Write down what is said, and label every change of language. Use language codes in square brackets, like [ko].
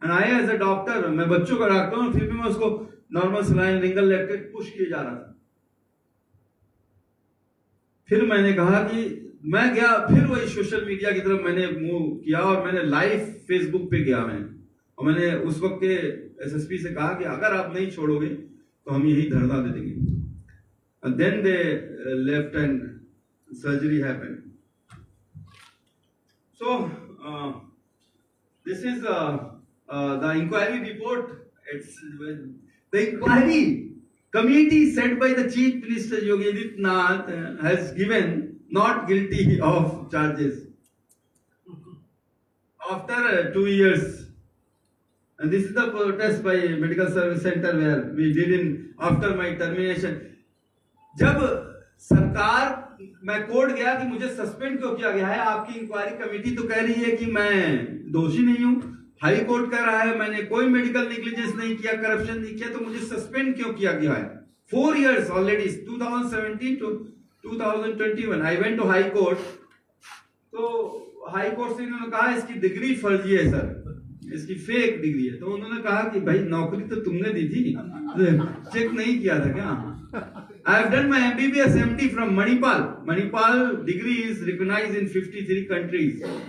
[en] and I as a doctor, [hi] मैं बच्चों का डॉक्टर हूं, फिर भी मैं उसको नॉर्मल सलाइन, रिंगल लैक्टेट पुश किए जा रहा था। फिर मैंने कहा कि मैं गया, फिर वही सोशल मीडिया की तरफ मैंने मूव किया और मैंने लाइव फेसबुक पे गया मैं, और मैंने उस वक्त के एसएसपी से कहा कि अगर आप नहीं छोड़ोगे तो हम यही धरना दे देंगे। [en] And then they left and surgery happened. So this is the inquiry report. It's the inquiry committee set by the Chief Minister Yogi Adityanath has given not guilty of charges after 2 years. And this is the protest by Medical Service Center where we did in after my termination. [hi] जब सरकार, मैं court गया कि मुझे suspend क्यों किया गया है, आपकी इंक्वायरी कमेटी तो कह रही है कि मैं दोषी नहीं हूं, हाई कोर्ट कह रहा है मैंने कोई मेडिकल नेग्लिजेंस नहीं किया, करप्शन नहीं किया, तो मुझे सस्पेंड क्यों किया गया है? [en] 4 years already, 2017 to 2021 I went to high court. [hi] तो हाई कोर्ट से इन्होंने कहा इसकी डिग्री फर्जी है सर, इसकी फेक डिग्री है। तो उन्होंने कहा कि भाई नौकरी तो तुमने दी थी, चेक नहीं किया था क्या? [en] I have done my MBBS MD from Manipal. Manipal degree is recognized in 53 countries.